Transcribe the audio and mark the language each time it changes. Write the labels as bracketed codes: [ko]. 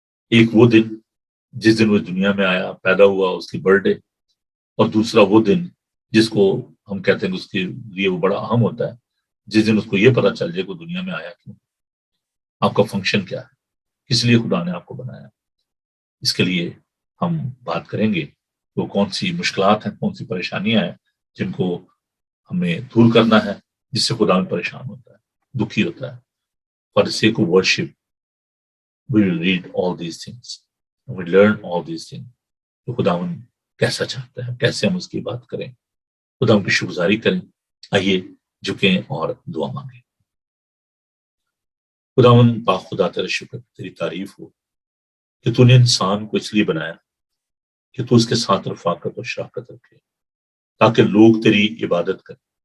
[ur] ایک وہ دن جس دن وہ دنیا میں آیا، پیدا ہوا، اس کی برتھ ڈے، اور دوسرا وہ دن جس کو ہم کہتے ہیں اس کے لیے وہ بڑا اہم ہوتا ہے، جس دن اس کو یہ پتا چل جائے کہ وہ دنیا میں آیا کیوں. آپ کا فنکشن کیا ہے، کس لیے خدا نے آپ کو بنایا. اس کے لیے ہم بات کریں گے وہ کون سی مشکلات ہیں، کون سی پریشانیاں ہیں جن کو ہمیں دور کرنا ہے، جس سے خدا میں پریشان ہوتا ہے، دکھی ہوتا ہے. [en] For the sake of worship, we will read all these things. And we learn all these things. [ur] تو خداوند کیسا چاہتا ہے، کیسے ہم اس کی بات کریں، خداوند کی شکرگزاری کریں. آئیے جھکیں اور دعا مانگیں. خداوند پاک خدا تیرا شکر، تیری تعریف ہو کہ تو نے انسان کو اس لیے بنایا کہ تو اس کے ساتھ رفاقت اور شراکت رکھے تاکہ لوگ تیری عبادت کریں.